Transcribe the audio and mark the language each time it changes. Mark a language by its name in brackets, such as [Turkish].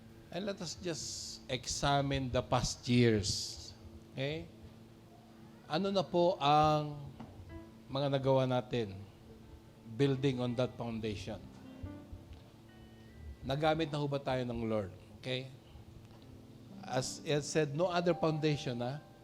[English] And let us just examine the past years, okay? [Filipino] Ano na po ang mga nagawa natin [English] building on that foundation? [Filipino] Nagamit na ho ba tayo ng Lord, okay? [English] As it said, no other foundation, ha?